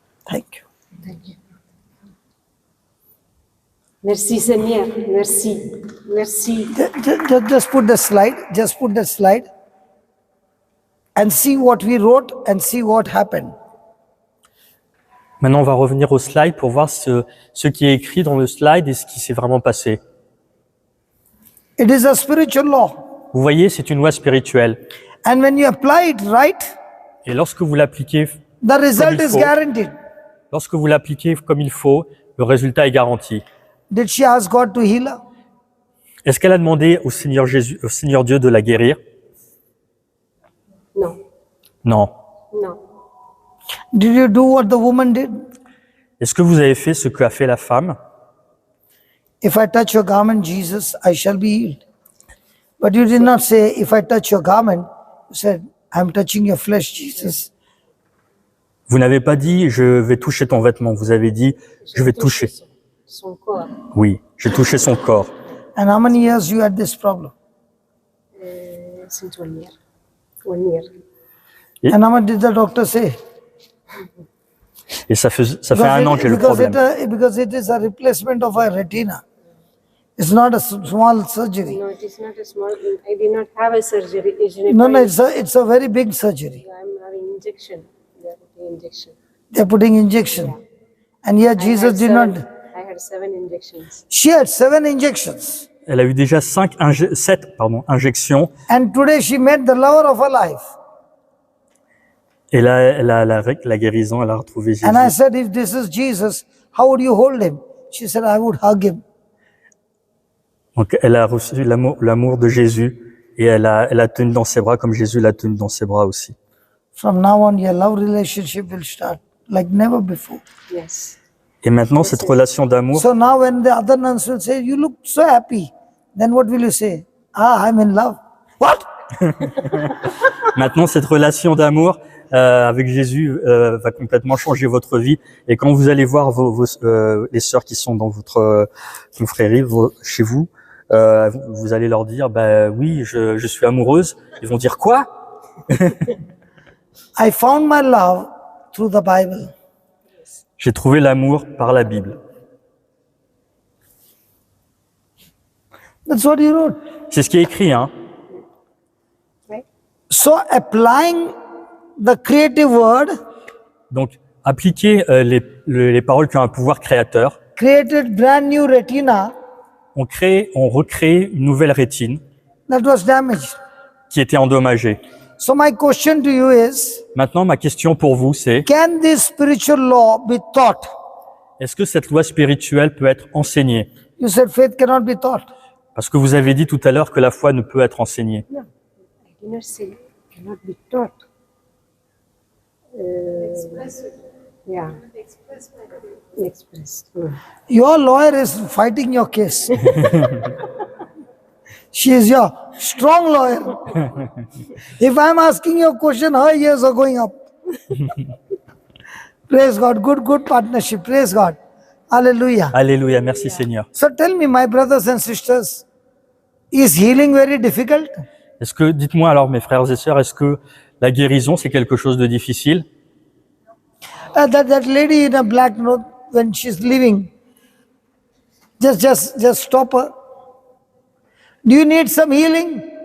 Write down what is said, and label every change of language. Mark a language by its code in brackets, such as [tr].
[en] Thank you. [fr] Merci Seigneur, merci, merci. [en] Just put the slide, just put the slide and see what we wrote and see what happened. [fr] Maintenant, on va revenir au slide pour voir ce qui est écrit dans le slide et ce qui s'est vraiment passé. [en] It is a spiritual law. [fr] Vous voyez, c'est une loi spirituelle. [en] And when you apply it right, [fr] Et lorsque vous l'appliquez, [en] the result [fr] il [en] is [fr] faut. [en] guaranteed. [fr] lorsque vous l'appliquez comme il faut, le résultat est garanti. [en] Did she ask God to heal her? [fr] Est-ce qu'elle a demandé au Seigneur Jésus, au Seigneur Dieu de la guérir? Non, Non. non. [en] Did you do what the woman did? [fr] Est-ce que vous avez fait ce qu'a fait la femme? [en] If I touch your garment, Jesus, I shall be healed. But you did not say, if I touch your garment, you said, I'm touching your flesh, Jesus. [fr] Vous n'avez pas dit, je vais toucher ton vêtement. Vous avez dit, je vais toucher. Son corps. Oui, j'ai touché son corps. [en] And how many years you had this problem? Since 1 year. 1 year. And how much did the doctor say? [fr] Et ça fait 1 an que j'ai le problème. [en] Because it is a replacement of a retina. It's not a small surgery. No, it is not a small. I did not have a surgery. It's a- No, it's a very big surgery. I'm having injection. They are putting injection. They're putting injection. And here Jesus did not. I had 7 injections. She had 7 injections. [fr] Elle a eu déjà 7 injections. [en] And today she met the lover of her life. [fr] Et là, elle a la guérison, elle a retrouvé Jésus. [en] And I said, if this is Jesus, how would you hold him? She said, I would hug him. [fr] Donc, elle a reçu l'amour de Jésus et elle a tenu dans ses bras comme Jésus l'a tenu dans ses bras aussi. [en] From now on, your love relationship will start like never before. Yes. [fr] Et maintenant, cette relation d'amour, [en] So now when the other nuns will say, you look so happy, then what will you say? Ah, I'm in love. What? [fr] maintenant, cette relation d'amour avec Jésus va complètement changer votre vie. Et quand vous allez voir les sœurs qui sont dans votre confrérie, chez vous, vous allez leur dire, bah oui, je suis amoureuse. Ils vont dire quoi? [en] I found my love through the Bible. [fr] J'ai trouvé l'amour par la Bible. [en] That's what he wrote. [fr] C'est ce qui est écrit, hein. [en] So applying the creative word [fr] Donc, appliquer les paroles qui ont un pouvoir créateur. [en] created brand new retina [fr] On recrée une nouvelle rétine [en] that was damaged. [fr] qui était endommagée. [en] So my question to you is, [fr] Maintenant, ma question pour vous, c'est [en] can this spiritual law be taught? [fr] est-ce que cette loi spirituelle peut être enseignée? [en] You said faith cannot be taught. [fr] Parce que vous avez dit tout à l'heure que la foi ne peut être enseignée. [en] No, I did not say cannot be taught. Yeah. Expressed. Your lawyer is fighting your case. She is your strong lawyer. If I'm asking you a question, her ears are going up. Praise God. Good partnership. Praise God. Hallelujah. [fr] Alléluia, merci Seigneur. [en] So tell me, my brothers and sisters, is healing very difficult? [fr] Est-ce que, dites-moi alors mes frères et sœurs, est-ce que la guérison c'est quelque chose de difficile? [en] That lady in a black note, when she's leaving, just stop her. Do you need some healing?